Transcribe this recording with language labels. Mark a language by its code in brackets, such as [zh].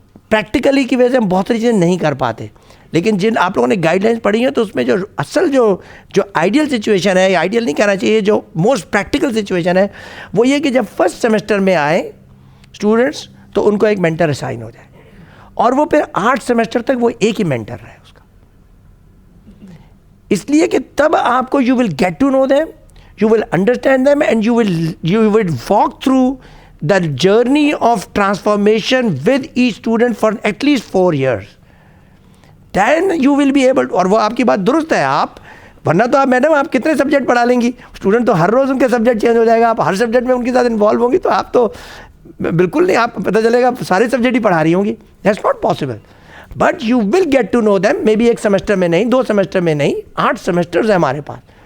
[hi] Practically की वजह से हम बहुत सारी चीज़ें नहीं कर पाते, लेकिन जिन आप लोगों ने गाइडलाइंस पढ़ी हैं तो उसमें जो असल जो आइडियल सिचुएशन है, आइडियल नहीं कहना चाहिए, जो मोस्ट प्रैक्टिकल सिचुएशन है वो ये कि जब फर्स्ट सेमेस्टर में आए स्टूडेंट्स तो उनको एक मेंटर असाइन हो जाए, और वो फिर 8 सेमेस्टर तक वो एक ही मेंटर रहे उसका। इसलिए कि तब आपको [en] You will get to know them, you will understand them, and you will walk through the journey of transformation with each student for at least 4 years. Then you will be able to, [hi] और वो आपकी बात दुरुस्त है, आप वरना तो आप मैडम आप कितने सब्जेक्ट पढ़ा लेंगी, स्टूडेंट तो हर रोज़ उनके सब्जेक्ट चेंज हो जाएगा, आप हर सब्जेक्ट में उनके साथ इन्वॉल्व होंगी, तो आप तो बिल्कुल नहीं, आप पता चलेगा सारे सब्जेक्ट ही पढ़ा रही होंगी। [en] that's not possible, but you will get to know them, maybe [hi] 1 semester में नहीं, 2 सेमेस्टर में नहीं, 8 सेमेस्टर्स है हमारे पास।